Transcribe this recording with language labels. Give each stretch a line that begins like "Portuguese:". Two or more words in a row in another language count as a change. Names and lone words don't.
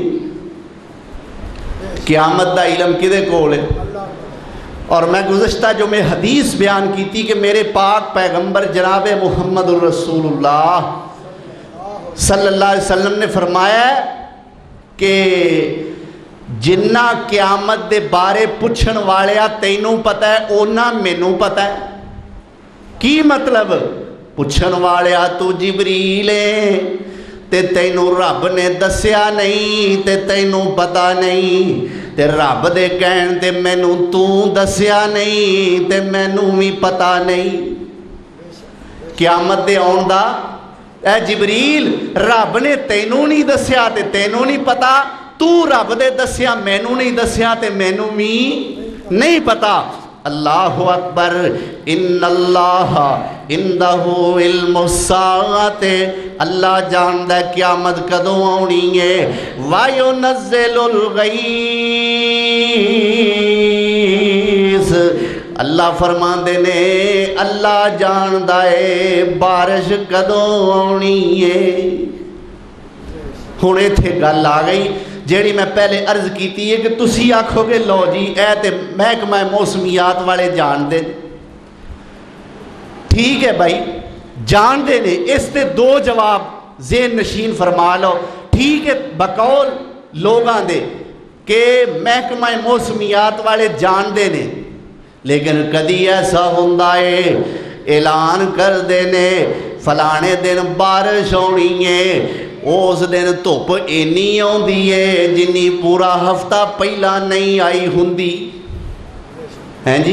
Punjabi: قیامت دا علم کدے کول ہے؟
Urdu: اور میں گزشتہ جو میں حدیث بیان کی تھی کہ میرے پاک پیغمبر جناب محمد الرسول اللہ
Arabic: صلی اللہ علیہ وسلم
Urdu: نے فرمایا کہ
Punjabi: جنہ قیامت دے بارے پوچھن والیا تینوں پتہ ہے اونا مینوں پتہ ہے۔ کی مطلب؟ پوچھن والیا تو جبریل ہے تے تینوں رب نے دسیا نہیں تے تینوں پتہ نہیں تے رب دے کہن تے مینوں تو دسیا نہیں تے مینوں بھی پتہ نہیں۔ قیامت دے آن دا اے جبریل رب نے تینوں نہیں دسیا تے تینوں نہیں پتہ تو رب دے دسیا مینوں نہیں دسیا تے مینوں بھی نہیں پتہ۔
Arabic: اللہ اکبر۔ ان اللہ عندہ علم الساعۃ
Punjabi: اللہ جاندا ہے قیامت کدوں آنی ہے۔
Arabic: وَيُنَزِّلُ الْغَيْثَ
Punjabi: اللہ فرماندے نے اللہ جاندا ہے بارش کدوں آنی ہے۔ ہن ایتھے گل آ گئی جیڑی میں پہلے عرض کیتی ہے کہ تسی آکھو گے لو جی اے تے محکمہ موسمیات والے جان دے۔ ٹھیک ہے بھائی جان دے نے، اس تے 2 جواب ذہن نشین فرما لو۔ ٹھیک ہے بقول لوگاں دے کہ محکمہ موسمیات والے جان دے نے، لیکن کدی ایسا ہوندا ہے اعلان کر دینے فلانے دن بارش ہونی ہے، اس دن دھوپ اینی آندی ہے جنی پورا ہفتہ پہلا نہیں آئی ہوندی ہیں جی۔